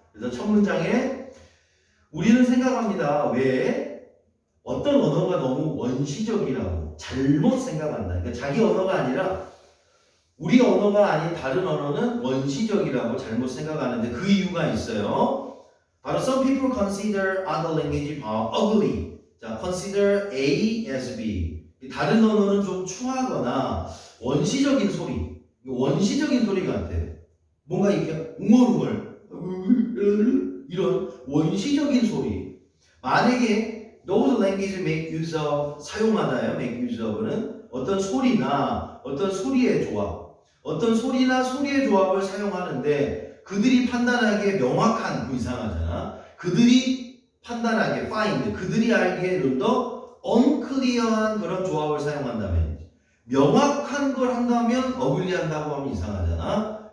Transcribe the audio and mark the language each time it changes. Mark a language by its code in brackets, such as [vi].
[ko] 그래서 첫 문장에 우리는 생각합니다. 왜? 어떤 언어가 너무 원시적이라고 잘못 생각한다. 그러니까 자기 언어가 아니라 우리 언어가 아닌 다른 언어는 원시적이라고 잘못 생각하는데 그 이유가 있어요. 바로 [en] some people consider other language ugly. [ko] 자, [en] consider A as B. [ko] 다른 언어는 좀 추하거나 원시적인 소리. 원시적인 소리 같아. 뭔가 이렇게 웅얼웅얼 이런 원시적인 소리. 만약에 [en] those languages make use of [ko] 사용하다요. make use of는 어떤 소리나 어떤 소리의 조합, 어떤 소리나 소리의 조합을 사용하는데 그들이 판단하기에 명확한 그 이상하잖아. 그들이 판단하기에 find 그들이 알기에 좀 더 unclear한 그런 조합을 사용한다면, 명확한 걸 한다면 어글리한다고 하면 이상하잖아.